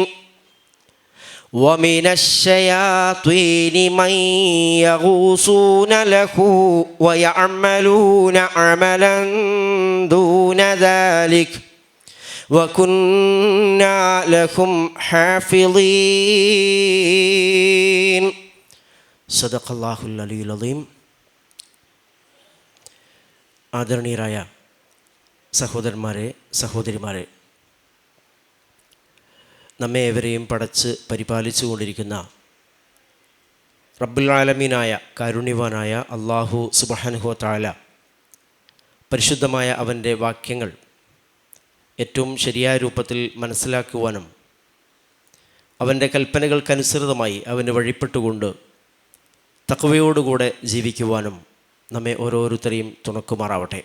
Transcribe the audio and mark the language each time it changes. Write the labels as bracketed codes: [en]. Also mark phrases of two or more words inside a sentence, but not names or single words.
[ar] ومن الشياطين من يغوصون له ويعملون عملا دون ذلك وكنا لهم حافظين. صدق الله العلي العظيم. [ml] ആദരണീയരായ സഹോദരന്മാരെ, സഹോദരിമാരെ, നമ്മെ ഏവരെയും പടച്ച് പരിപാലിച്ചു കൊണ്ടിരിക്കുന്ന റബ്ബുൽ ആലമീനായ കാരുണ്യവാനായ അല്ലാഹു [ar] سبحانه وتعالى [ml] പരിശുദ്ധമായ അവൻ്റെ വാക്യങ്ങൾ ഏറ്റവും ശരിയായ രൂപത്തിൽ മനസ്സിലാക്കുവാനും അവൻ്റെ കൽപ്പനകൾക്കനുസൃതമായി അവന് വഴിപ്പെട്ടുകൊണ്ട് തഖ്വയോടുകൂടെ ജീവിക്കുവാനും നമ്മെ ഓരോരുത്തരെയും തുണക്കുമാറാവട്ടെ.